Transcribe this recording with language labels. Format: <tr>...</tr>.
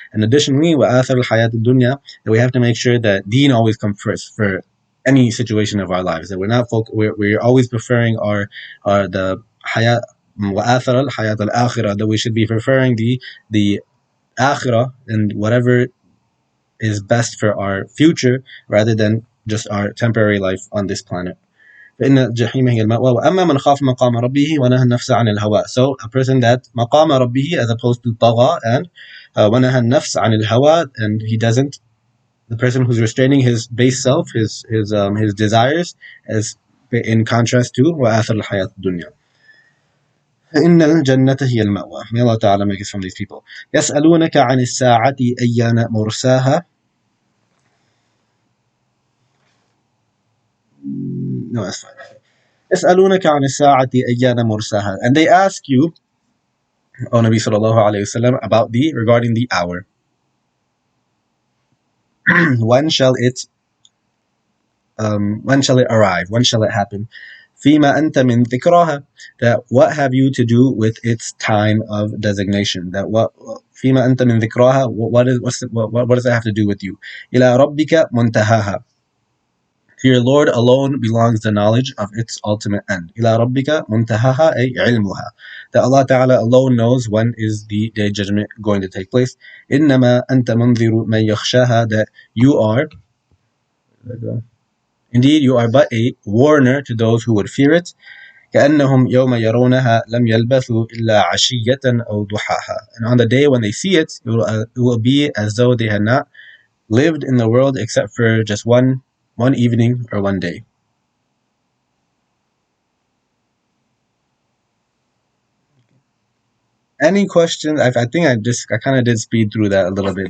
<en>And additionally,</en> <ar>وآثر الحياة الدنيا,</ar> <en>that we have to make sure that deen always comes first for any situation of our lives. That we're always preferring our the hayat</en> <ar>وآثر الحياة الآخرة,</ar> <en>that we should be preferring the akhirah and whatever is best for our future rather than just our temporary life on this planet.</en> <ar>فإن الجحيم هي المأوى وأما من خاف مقام ربه ونهى النفس عن الهوى.</ar> <en>So a person that</en> <ar>مقام ربه</ar> <en>as opposed to طغى, and</en> <ar>ونهى النفس عن الهوى,</ar> <en>and he doesn't, the person who's restraining his base self, his desires, as in contrast to</en> <ar>وآثر الحياة الدنيا. إن الجنة هي المأوى.</ar> <en>May Allah Ta'ala make us from these people.</en> <ar>يسألونك عن الساعة أيان مرساها.</ar> <en>No, that's fine.</en> <ar>يسألونك عن الساعة أيان مرساها.</ar> <en>And they ask you, O Nabi Sallallahu Alaihi Wasallam, about regarding the hour. When shall it arrive? When shall it happen?</en> <ar>فيما أنت من ذكراها,</ar> <en>that what have you to do with its time of designation? That what</en> <ar>فيما أنت من ذكراها,</ar> <en>what does that have to do with you?</en> <ar>إلى ربك منتهاها,</ar> <en>to your Lord alone belongs the knowledge of its ultimate end.</en> <ar>إلى ربك منتهاها أي علمها,</ar> <en>that Allah Ta'ala alone knows when is the day of judgment going to take place.</en> <ar>إنما أنت منذر من يخشاها,</ar> <en>that you are, indeed, you are but a warner to those who would fear it.</en> <ar>كأنهم يوم يرونها لم يلبثوا إلا عشية أو ضحاها.</ar> <en>And on the day when they see it, it will be as though they had not lived in the world except for just one evening or one day. Any questions? I think I kind of did speed through that a little bit.</en>